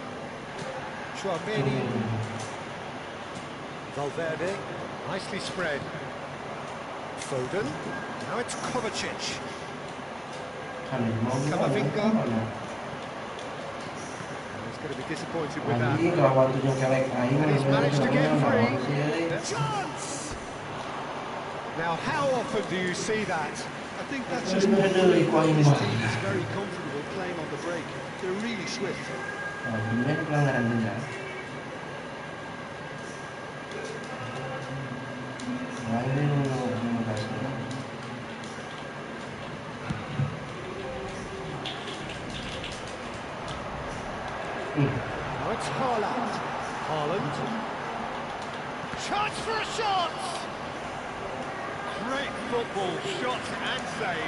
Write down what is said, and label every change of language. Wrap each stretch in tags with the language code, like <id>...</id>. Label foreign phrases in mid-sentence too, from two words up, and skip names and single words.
<en>Chouameni. Valverde. Nicely spread. Foden. Now it's Kovacic. Camavinga. going to be disappointed with that.</en> <su>Anjing kelakuan tujuh kelek aing.</su> <en>And he's managed to get free. free. Chance! Now, how often do you see that? I think that's just more proof that this team is very comfortable playing on the break. They're really swift.</en> <id>Oh, bener pelanggaran benar. Nah, ini mau kasih.</id> <en>Now it's Haaland. Haaland. Chance for a shot! Great football, shot and save.</en>